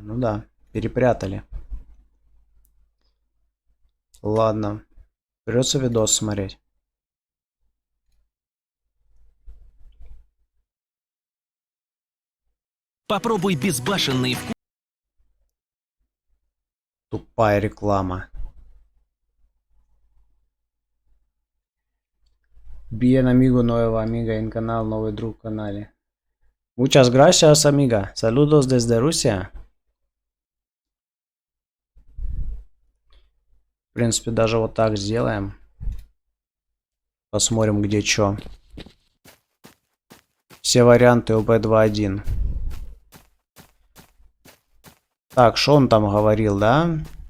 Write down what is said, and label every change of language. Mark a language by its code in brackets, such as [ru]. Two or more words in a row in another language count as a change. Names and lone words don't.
[ru] Ну да, перепрятали. Ладно. Придется видос смотреть. Попробуй безбашенный вкус. Тупая реклама. [es] Bien amigo, nueva amiga en canal, [ru] новый друг в канале. [es] Muchas gracias, amiga. Saludos desde Rusia. [ru] В принципе, даже вот так сделаем. Посмотрим, где что. Все варианты ОБ-2.1. Так, что он там говорил, да?